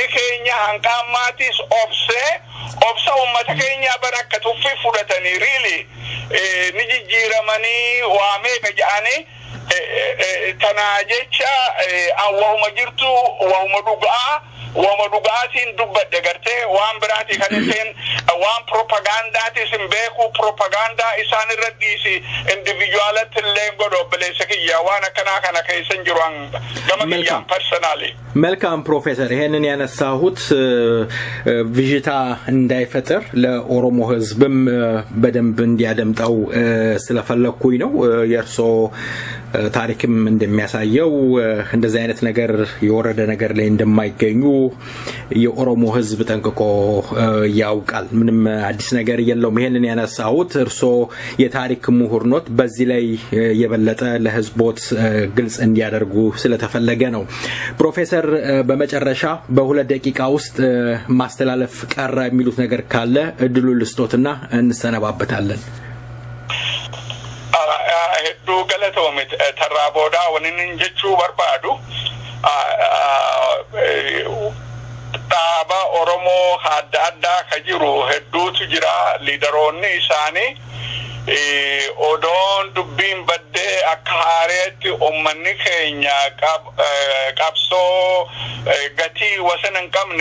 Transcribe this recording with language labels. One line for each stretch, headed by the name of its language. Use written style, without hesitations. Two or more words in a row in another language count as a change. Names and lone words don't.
Oromo: keenya hanqaamaatis obsa ummata keenya barakka tuffi fudhatanii really ni jijjiiramanii waamee kaja'anii tanaa jecha awwahuma jirtu wahuma dhugaatiin dubbadde gartee waan biraati kan hin waan propagandaatis hin beeku propagandaa isaan irratti individualatti illee godho obboleessa kiyya waan akkanaa kana keessan jiru gama kiyyaan personally
Amharic: መልካም ፕሮፌሰር ይሄንን ያነሳሁት ቪዥታ እንዳይፈጠር ለኦሮሞ ህዝብም በደንብ እንዲያደምጣው ስለፈለኩኝ ነው የርሶ ታሪክም እንደሚያሳየው እንደዚህ አይነት ነገር የወረደ ነገር ላይ እንደማይገኙ የኦሮሞ ህዝብ ጠንቅቆ ያውቃል ምንም አዲስ ነገር የለውም ይሄንን ያነሳሁት እርሶ የታሪክ ምሁር ኖት በዚህ ላይ የበለጠ ለህዝቦት ግልጽ እንዲያደርጉ ስለተፈለገ ነው ፕሮፌሰር በመጨረሻ በ2 ደቂቃ ውስጥ ማስተላለፍ ቀረ የሚሉት ነገር ካለ እድሉ ልስጦትና እንሰነባበታለን
Oromo: heddu galatoomit tarraaboodha waniin jechuu barbaadu dhaaba Oromoo adda addaa ka jiru hedduutu jira liidaroonni isaanii odoon dubbiin baddee akka haareetti ummanni keenya qabsoo gatii wasan hin qabne